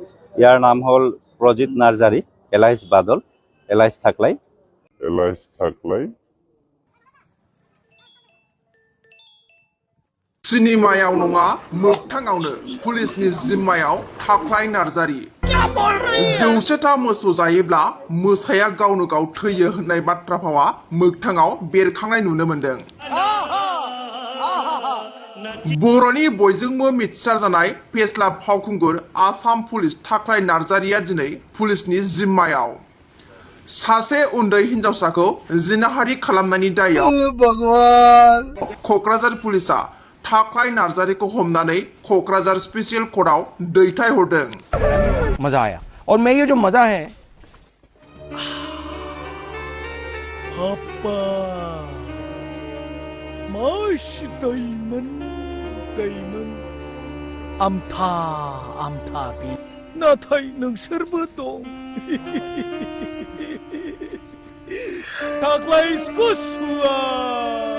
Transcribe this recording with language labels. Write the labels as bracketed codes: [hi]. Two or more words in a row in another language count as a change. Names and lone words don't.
[as] ইয়াৰ নাম হ'ল প্ৰজিত নাৰ্জাৰী, এলাইচ বাদল, এলাইচ থাকলাই। [brx] सिनेमायाव नङा मोगथाङावनो पुलिसनि जिम्मायाव थाख्लाय नार्जारी। जौसेथा मोसौ जायोब्ला मोसाया गावनो गाव थैयो होननाय बाथ्रा भावा मोगथाङाव बेरखांनाय नुनो मोनदों। बर'नि बयजोंबो मिथिसार जानाय फेस्ला फावखुंगुर आसाम पुलिस थाख्लाय नार्जारीया दिनै पुलिसनि जिम्मायाव। सासे उन्दै हिनजावसाखौ जिनाहारि खालामनायनि दायाव क'क्राझार पुलिसा थाख्लाय नार्जारीखौ हमनानै क'क्राझार स्पेशल कर्टआव दैथायहरदों। [hi] मजा आया और मैं ये जो मजा है Apa Mas Diamond Amta bi [brx] नाथाय नोंसोरबो दं थाख्लाय स्कुसुआ